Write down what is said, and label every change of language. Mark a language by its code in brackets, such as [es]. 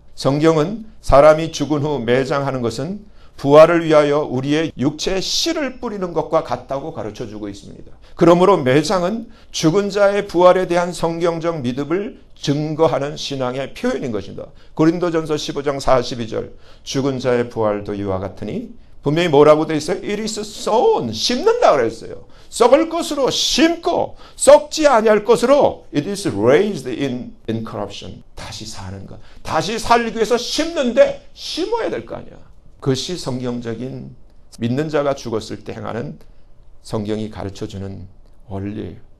[ko] 성경은 사람이 죽은 후 매장하는 것은 부활을 위하여 우리의 육체에 씨를 뿌리는 것과 같다고 가르쳐주고 있습니다. 그러므로 매장은 죽은 자의 부활에 대한 성경적 믿음을 증거하는 신앙의 표현인 것입니다. 고린도전서 15장 42절 죽은 자의 부활도 이와 같으니 분명히 뭐라고 되어 있어요? [en] It is sown, [ko] 심는다 그랬어요. 썩을 것으로 심고 썩지 아니할 것으로 [en] It is raised in incorruption. [ko] 다시 사는 것. 다시 살기 위해서 심는데 심어야 될 거 아니야. 그것이 성경적인 믿는 자가 죽었을 때 행하는 성경이 가르쳐주는 원리예요.